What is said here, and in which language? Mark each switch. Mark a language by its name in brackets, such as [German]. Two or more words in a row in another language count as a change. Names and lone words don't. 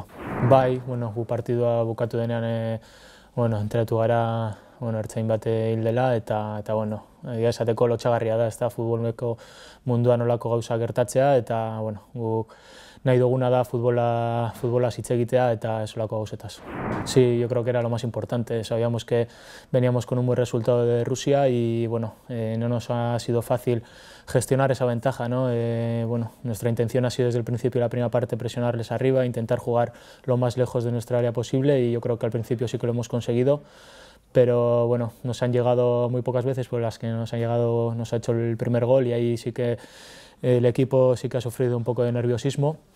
[Basque] Bai, gu partidua bukatu denean enteratu gara ertzain bat hil dela, eta egia esateko lotsagarria da, ez da futboleko munduan olako gauza gertatzea, eta guk nahi duguna da futbola hitz egitea eta ez olako gauzetaz. [Spanish] Sí, yo creo que era lo más importante. Sabíamos que veníamos con un buen resultado de Rusia y no nos ha sido fácil gestionar esa ventaja, ¿no? Nuestra intención ha sido desde el principio de la primera parte presionarles arriba, intentar jugar lo más lejos de nuestra área posible, y yo creo que al principio sí que lo hemos conseguido, pero nos han llegado muy pocas veces, pues las que nos han llegado nos ha hecho el primer gol, y ahí sí que el equipo sí que ha sufrido un poco de nerviosismo.